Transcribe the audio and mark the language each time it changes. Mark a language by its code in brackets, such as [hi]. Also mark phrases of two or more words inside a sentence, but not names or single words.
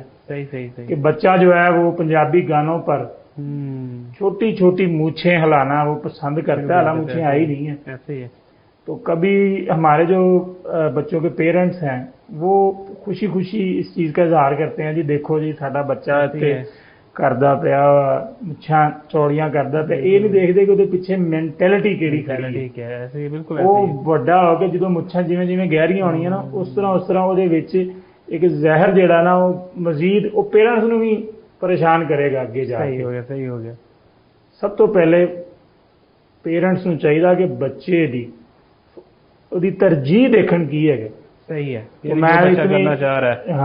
[ur] کہ بچہ جو ہے وہ پنجابی گانوں پر چھوٹی چھوٹی مونچھیں ہلانا وہ پسند کرتا ہے، حالانکہ مونچھیں آئی نہیں ہیں. تو کبھی ہمارے جو بچوں کے پیرنٹس ہیں وہ خوشی خوشی اس چیز کا اظہار کرتے ہیں، جی [pa] دیکھو جی ساڈا بچہ کردا پیا مچھاں چوڑیاں کردا پیا. [ur] یہ نہیں دیکھتے کہ وہ پیچھے مینٹلٹی کیڑی کھڑی ہے. [pa] وہ بڑا ہو کے جدو مچھاں جویں جویں گہریاں ہونیاں نا، [ur] اس طرح وہ ایک زہر [pa] جڑا نا وہ مزید وہ پیرنٹس نو بھی پریشان کرے گا اگے جا کے. [ur] صحیح ہو گیا. [pa] سب تو پہلے پیرنٹس نو چاہیے کہ بچے دی ترجیح دیکھن کی ہے. [ur] صحیح ہے، میں کرنا چاہ رہا ہے.